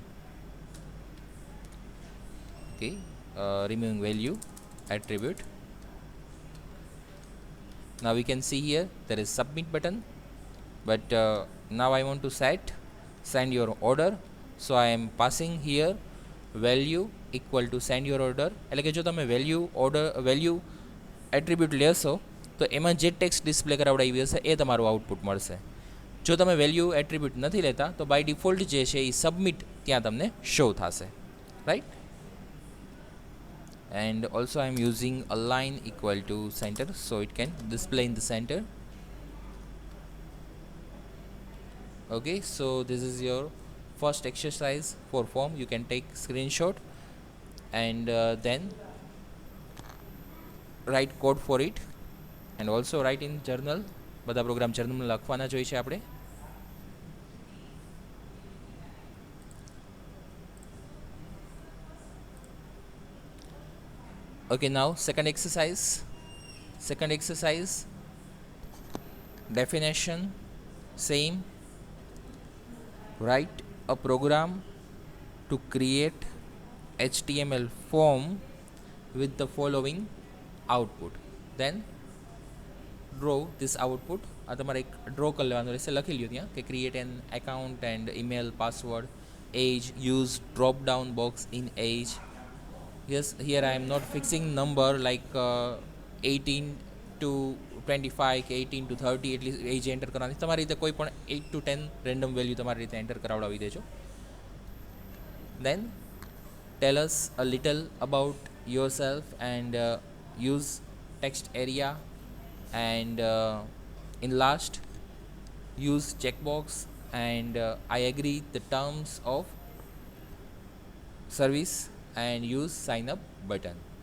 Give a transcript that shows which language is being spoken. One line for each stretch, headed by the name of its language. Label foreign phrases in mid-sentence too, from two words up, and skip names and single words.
English: Okay, removing value attribute. Now we can see here there is submit button, but now I want to send your order, so I am passing here value equal to send your order.
Gujarati: એટલે કે જો તમે
English: value attribute
Gujarati: લેશો તો એમાં જે
English: text display
Gujarati: કરાવડાવી હશે એ તમારું આઉટપુટ મળશે. જો તમે
English: value attribute
Gujarati: નથી લેતા તો
English: by default
Gujarati: જે છે એ સબમિટ ત્યાં તમને શો થશે, રાઈટ.
English: And also I am using align equal to center, so it can display in the center. Okay, so this is your first exercise for form. You can take screenshot and then write code for it, and also write in journal.
Gujarati: બધા પ્રોગ્રામ જર્નલમાં લખવાના જ હોય છે આપણે.
English: Okay, now second exercise, definition, same. Write a program to create HTML form with the following output, then draw this output.
Gujarati: આ તમારે એક ડ્રો કરી લેવાનું રહેશે, લખી લ્યો ત્યાં કે
English: create an account and email password, age, use drop down box in age. Yes, here I am not fixing number like 18 to 25 કે 18 to 30 એટલી age enter કરવાની.
Gujarati: તમારી રીતે કોઈ પણ 8 to 10
English: random value
Gujarati: તમારી રીતે એન્ટર કરાવડાવી દેજો.
English: Then tell us a little about yourself and use text area, and in last use checkbox and I agree the terms of service and use sign up button.